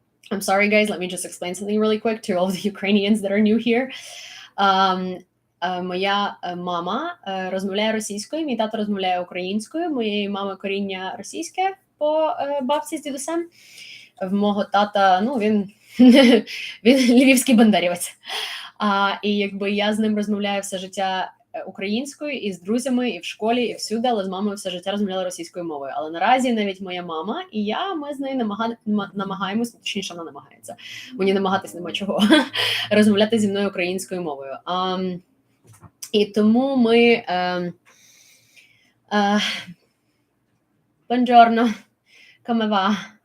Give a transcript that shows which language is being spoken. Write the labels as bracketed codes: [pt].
[en] I'm sorry, guys, let me just explain something really quick to all the Ukrainians that are new here. [uk] Моя мама розмовляє російською, мій тато розмовляє українською, моєї мами коріння російське по бабці з дідусем. В мого тата, він львівський бандерівець. І якби я з ним розмовляю все життя українською, і з друзями, і в школі, і всюди, але з мамою все життя розмовляла російською мовою. Але наразі навіть моя мама і ми з нею намагаємося, точніше вона намагається, мені намагатись нема чого, розмовляти зі мною українською мовою. І тому ми [it] buongiorno, come va?